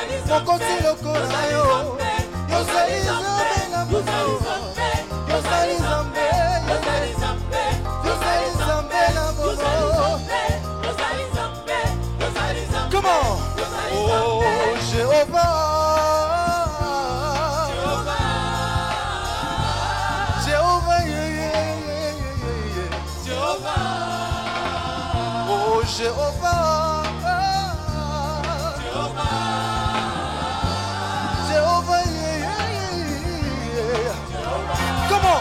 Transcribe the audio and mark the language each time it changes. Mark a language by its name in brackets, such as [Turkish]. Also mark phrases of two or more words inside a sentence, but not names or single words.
[Lingala] mokoti lokola yo yozali nzambe na butu yozali nzambe yozali nzambe na butu. [French] Comment? Oh Jéhovah, Jéhovah, oh Jéhovah, Jéhovah, comment?